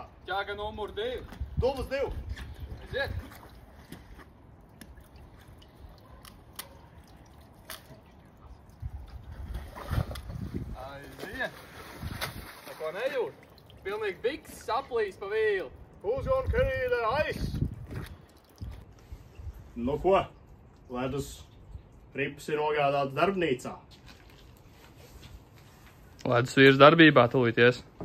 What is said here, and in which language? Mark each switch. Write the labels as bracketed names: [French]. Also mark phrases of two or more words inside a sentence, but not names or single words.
[Latvian] Ķaga numur 2. Dubas 2. Aiziet. Aiziet. Neko nejūt. Pilnīgi biks saplīs pa vīli. [English] Who's gonna carry the ice? [Latvian] Nu ko? Ledus rips ir nogādāts darbnīcā. Ledusvīrs darbībā tūlīties.